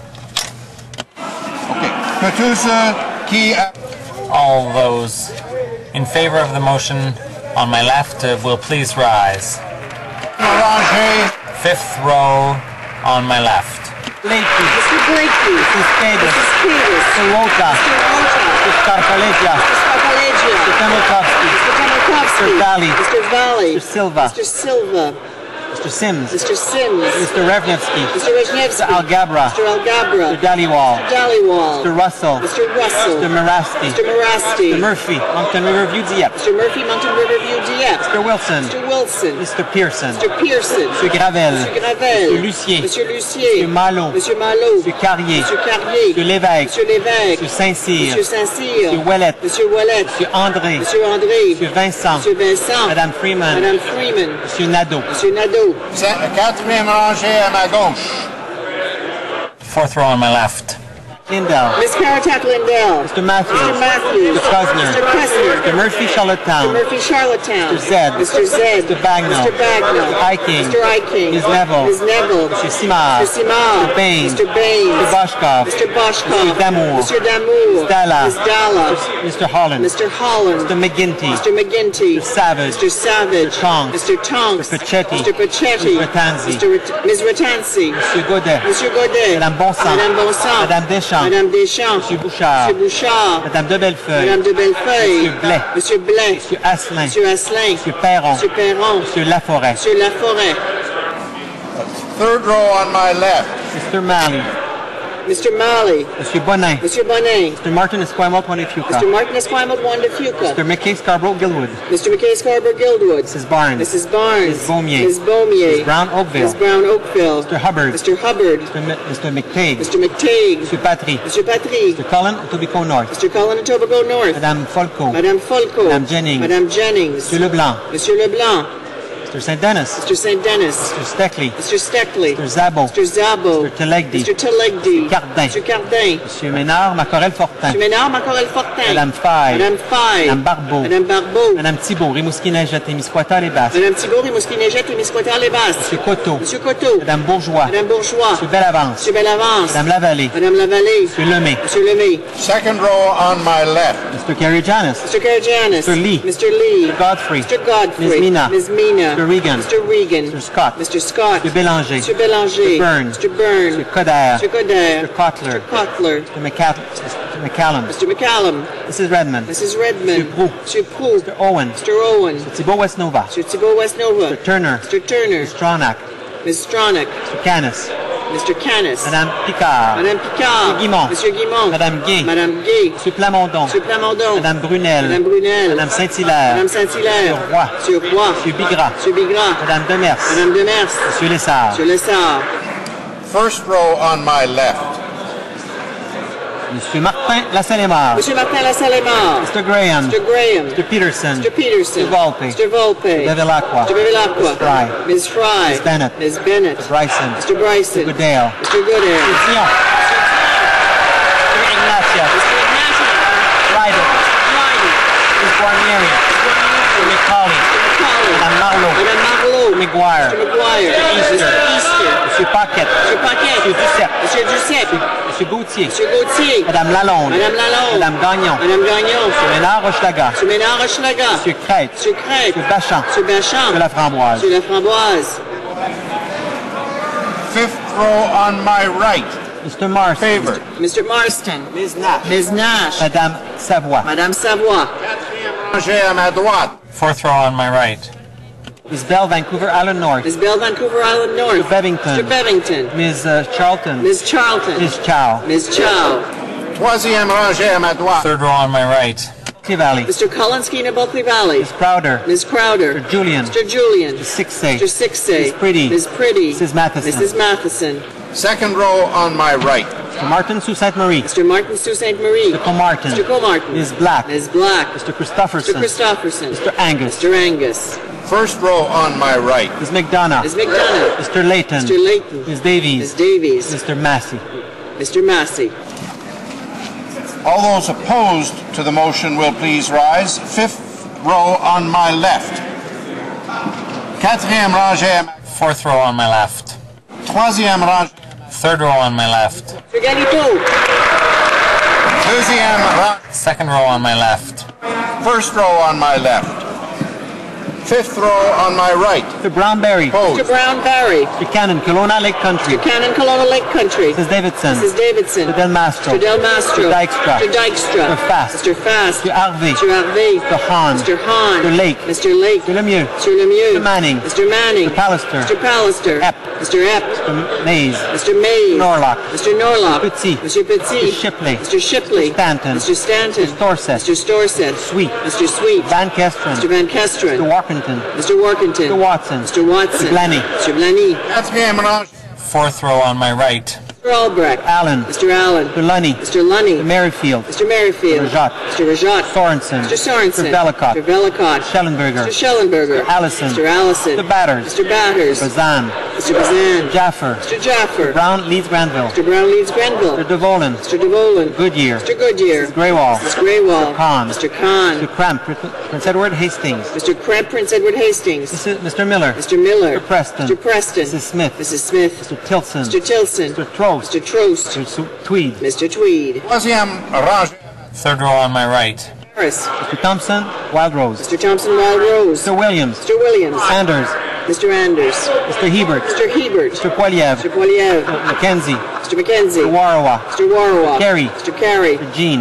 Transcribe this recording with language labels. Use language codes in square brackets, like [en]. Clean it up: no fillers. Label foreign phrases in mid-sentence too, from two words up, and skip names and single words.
[en] All those in favor of the motion on my left will please rise. Fifth row on my left. Mr. Blakey. Mrs. Cadis. Mrs. Cadis. Mr. Wota. Mr. Wota. Mr. Scarpalegia. Mr. Scarpalegia. Mr. Temelkovsky. Mr. Temelkovsky. Mr. Valley. Mr. Valley. Mr. Silva. Mr. Silva. Mr. Sims. Mr. Sims. Mr. Revnevsky. Mr. Rejnevsky. Mr. Algabra. Mr. Algabra. Mr. Dhaliwal. Mr. Dhaliwal. Mr. Russell. Mr. Russell. Mr. Marasti. Mr. Marasti. Mr. Murphy. Moncton Riverview Dieppe. Mr. Murphy, Mountain Riverview, Dieppe. Mr. Wilson. Mr. Wilson. Mr. Pearson. Mr. Pearson. Mr. Gravel. Mr. Gravel. Mr. Lucier. [fr] Monsieur Lucier. [en] Mr. Malo. [fr] Monsieur Malo. [en] Mr. Carrier. [fr] Monsieur Carrier. [en] Mr. Lévesque. [fr] Monsieur Lévesque. [en] Mr. Saint-Cyr. [fr] Monsieur Saint-Cyr. [en] Mr. Ouellet. [fr] Monsieur Ouellet. [en] Mr. André. [fr] Monsieur André. [en] Mr. Vincent. [fr] Monsieur Vincent. Madame Freeman. Madame Freeman. Monsieur Nadeau. Monsieur Nadeau. Quatrième rangée à ma gauche. [en] Fourth row on my left. Lindell. Miss Caratak Lindell. Mr. Matthews. Mr. Matthews. Mr. Kusner. Mr. Kusner. Mr. Murphy, Charlottetown. Mr. Murphy, Charlottetown. Mr. Zed. Mr. Zed. Mr. Bagnall. Mr. Bagnall. Mr. Iking. Mr. Iking. Ms. Neville. Ms. Neville. Mr. Simard. Mr. Simard. Mr. Bain. Mr. Bain. Mr. Boshkov. Mr. Boshkov. Mr. Damour. Mr. Damour. Ms. Dalla. Ms. Dalla. Mr. Holland. Mr. Holland. Mr. McGinty. Mr. McGinty. Mr. Savage. Mr. Savage. Mr. Tonks. Mr. Tonks. Mr. Pachetti. Mr. Pachetti. Mr. Ratanzi. Ms. Ratanzi. Mr. Godet. [fr] Monsieur Godet. Madame Bonsant. Madame Bonsant. Madame Deschamps. Madame Deschamps. Monsieur Bouchard. Monsieur Bouchard. Madame de Bellefeuille. Madame de Bellefeuille. Monsieur Blais. Monsieur Blais. Monsieur Asselin. Monsieur Asselin. Monsieur Perron. Monsieur Perron. Monsieur Laforêt. Monsieur Laforêt. [en] Third row on my left. Mr. Malley. Mr. Malley. [fr] Monsieur Bonin. Monsieur Bonin. [en] Mr. Martin Esquimalt Wanafuka. Mr. Martin Esquimalt Wanafuka. Mr. McKay Scarborough Gilwood. Mr. McKay Scarborough Gilwood. Mrs. Barnes. Mrs. Barnes. Ms. Beaumier. Ms. Beaumier. Ms. Brown Oakville. Ms. Brown Oakville. Mr. Hubbard. Mr. Hubbard. Mr. McTague. Mr. McTague. Mr. Patry. Mr. Patry. Mr. Cullen, Etobicoke North. Mr. Cullen and Tobago North. [fr] Madame Folco. Madame Folco. Madame Jennings. Madame Jennings. Monsieur Leblanc. Monsieur Leblanc. [en] Mr. St. Dennis. Mr. St. Dennis. Mr. Steckley. Mr. Steckley. Mr. Zabo. Mr. Zabo. Mr. Telegdi. Mr. Telegdi. Cardin. Mr. Cardin. [fr] Monsieur Ménard, Macorel Fortin. Monsieur Ménard, Macorel Fortin. Madame Faye. Madame Faye. Madame Barbeau. Madame Barbeau. Madame Thibault, Rimouski-Neigette, Témiscouata, les Basses. Madame Thibault, Rimouski-Neigette et Misquoitar-les-Basses. Monsieur Coteau. Monsieur Coteau. Madame Bourgeois. Madame Bourgeois. Monsieur Bellavance. Monsieur Bellavance. Madame Lavallée. Madame Lavallée. Monsieur Lemay. Monsieur Lemay. [en] Second row on my left. Mr. Kerry-Janis. Mr. Karajanis. Mr. Lee. Mr. Lee. Mr. Godfrey. Mr. Godfrey. Ms. Mina. Ms. Mina. Mr. Regan. Mr. Regan. Mr. Scott. Mr. Scott. Mr. Bélanger. Mr. Bélanger. Mr. Burns. Mr. Burns. Mr. Coder. Mr. Coder. Mr. Kotler. Mr. Kotler. Mr. McCallum. Mr. McCallum. Mrs. Redmond. Mrs. Redmond. Mr. Proux. Mr. Proux. Mr. Owen. Mr. Owen. Mr. Thibault Westnova. Mr. Thibault Westnova. Mr. Turner. Mr. Turner. Mr. Stronach. Ms. Stronach. Mr. Canis. Mr. Canis. [fr] Madame Picard. Madame Picard. Monsieur Guimont. Monsieur Guimont. Madame Gay. Madame Gay. Monsieur Plamondon. Monsieur Plamondon. Madame Brunel. Madame Brunel. Madame Saint-Hilaire. Madame Saint-Hilaire. Monsieur Roy. Monsieur Roy. Monsieur Bigras. Monsieur Bigras. Madame Demers. Madame Demers. Monsieur Lessard. Monsieur Lessard. [en] First row on my left. [fr] Monsieur Martin Lassalle-Aymar. Monsieur Martin Lassalle-Aymar. [en] Mr. Graham. Mr. Graham. Mr. Peterson. Mr. Peterson. Mr. Volpe. Mr. Volpe. Mr. Bevilacqua. Mr. Bevilacqua. Ms. Fry. Ms. Fry. Ms. Bennett. Ms. Bennett. Mr. Bryson. Mr. Bryson. Mr. Goodale. Mr. Goodale. Mr. Dion. Mr. Ignatia. Mr. Ignacio. Ryder. Ryder. Ms. Guarnieri. Mr. McCauley. McCauley. [fr] Madame Marlowe. Madame Marlowe. [en] Mr. McGuire. Mr. McGuire. Mr. Easter. Mr. Easter. [fr] Monsieur Paquette. Monsieur Paquette. Monsieur Duceppe. Monsieur Duceppe. Monsieur Gauthier. Monsieur Gauthier. Madame Lalonde. Madame Lalonde. Madame Gagnon. Madame Gagnon. Monsieur Ménard Rochelaga. Monsieur Ménard Rochelaga. Monsieur Crête. Monsieur Crête. Monsieur Bachamp. Monsieur Bachamp. Monsieur Laframboise. Monsieur Laframboise. [en] Fifth row on my right. Mr. Marston. Favor. Mr. Marston. Ms. Nash. Ms. Nash. [fr] Madame Savoie. Madame Savoie. Rangée à ma droite. [en] Fourth row on my right. Ms. Bell Vancouver Island North. Ms. Bell Vancouver Island North. Mr. Bevington. Mr. Bevington. Ms. Charlton. Ms. Charlton. Ms. Chow. Ms. Chow. [fr] Troisième rangée à ma droite. [en] Third row on my right. Clee Valley. Mr. Kolonsky in Bulkley Valley. Ms. Crowder. Ms. Crowder. Mr. Julian. Mr. Julian. Mr. Sixsay. Mr. Sixsay. Ms. Pretty. Ms. Pretty. Mrs. Matheson. Mrs. Matheson. Second row on my right. Mr. Martin Sault Ste. Marie. Mr. Martin Sault Ste. Marie. Mr. Comartin. Mr. Comartin. Ms. Black. Ms. Black. Mr. Mr. Christopherson. Christopherson. Mr. Angus. Mr. Angus. First row on my right. Ms. McDonough. Ms. McDonough. Mr. Layton. Mr. Layton. Ms. Davies. Ms. Davies. Mr. Massey. Mr. Massey. All those opposed to the motion will please rise. Fifth row on my left. [fr] Quatrième rangée à ma... [en] Fourth row on my left. [fr] Troisième rangée. [en] Third row on my left. Mr. Galito. [fr] Deuxième rangée. [en] Second row on my left. First row on my left. Fifth row on my right. Mr. Brownberry. Opposed. Mr. Brown Barry. Mr. Cannon, Kelowna Lake Country. Mr. Cannon, Kelowna Lake Country. Mrs. Davidson. Mrs. Davidson. Mr. Del Mastro. Mr. Del Mastro. Mr. Dykstra. Mr. Dykstra. Mr. Fast. Mr. Fast. Mr. Harvey. Mr. Harvey. Mr. Hahn. Mr. Hahn. Mr. Lake. Mr. Lake. Mr. Lemieux. Mr. Lemieux. Mr. Manning. Mr. Manning. Mr. Pallister. Mr. Pallister. Epp. Mr. Epp. Mr. Mays. Mr. Mays. Norlock. Mr. Norlock. Petit. Mr. Petit. Mr. Shipley. Mr. Shipley. Mr. Stanton. Mr. Stanton. Mr. Storsett. Mr. Storsett. Sweet. Mr. Sweet. Van Kesteren. Mr. Van Kesteren. Mr. Walkington. Mr. Workington. Mr. Watson. Mr. Watson. Mr. Blaney. Mr. Blaney. [fr] Quatrième rangée. [en] Fourth row on my right. Mr. Albrecht. Allen. Mr. Allen. Mr. Lunny. Mr. Lunny. Mr. Merrifield. Mr. Merrifield. Mr. Rajat. Mr. Rajat. Sorensen. Mr. Sorensen. Mr. Bellicott. Mr. Bellicott. Schellenberger. Mr. Schellenberger. Mr. Allison. Mr. Allison. Mr. Batters. Mr. Batters. Bazan. Mr. Bazan. Jaffer. Mr. Jaffer. Brown Leeds Granville. Mr. Brown Leeds Grenville. Mr. DeVolen. Mr. DeVolen. Goodyear. Mr. Goodyear. Mrs. Greywall. Mrs. Greywall. Mr. Kahn. Mr. Kahn. Mr. Cramp. Prince Edward Hastings. Mr. Kremp, Prince Edward Hastings. Mr. Miller. Mr. Miller. Mr. Preston. Mr. Preston. Mrs. Smith. Mrs. Smith. Mr. Tilson. Mr. Tilson. Mr. Trost. Mr. Trost. Mr. Tweed. Mr. Tweed. [fr] Troisième rangée. [en] Third row on my right. Harris. Mr. Thompson. Wild Rose. Mr. Thompson, Wild Rose. Mr. Williams. Mr. Williams. Anders. Mr. Anders. Mr. Hebert. Mr. Hebert. Mr. Poilievre. Mr. Poilievre. Mackenzie. Mr. Mackenzie. Mr. Warawa. Mr. Warawa. Carey. Mr. Carey. Mr. Jean.